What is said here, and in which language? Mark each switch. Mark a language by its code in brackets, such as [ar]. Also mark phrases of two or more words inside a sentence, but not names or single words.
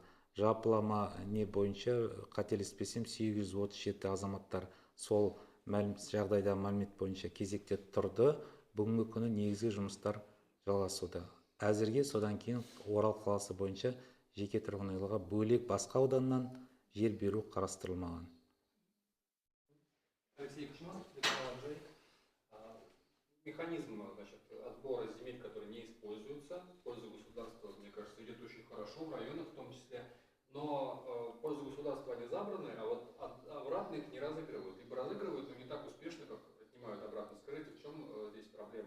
[kk] Жалпылама не бойынша қателеспесем 837 азаматтар сол жағдайда мәлімет бойынша кезекте тұрды. Бүгінгі күні негізгі жұмыстар жалғасуда. Әзірге содан кейін Орал қаласы бойынша жеке тұрғын үйлерге бөлек басқа ауданнан жер беру қарастырылмаған. [ru] Алексей Кучманов, механизм отбора земель, которые не используются в пользу государства, мне кажется, идет очень хорошо в районах в том числе, но в пользу государства они забраны, а вот обратно их не разыгрывают. Либо разыгрывают, но не так успешно, как отнимают обратно. Скажите, в чем здесь проблема?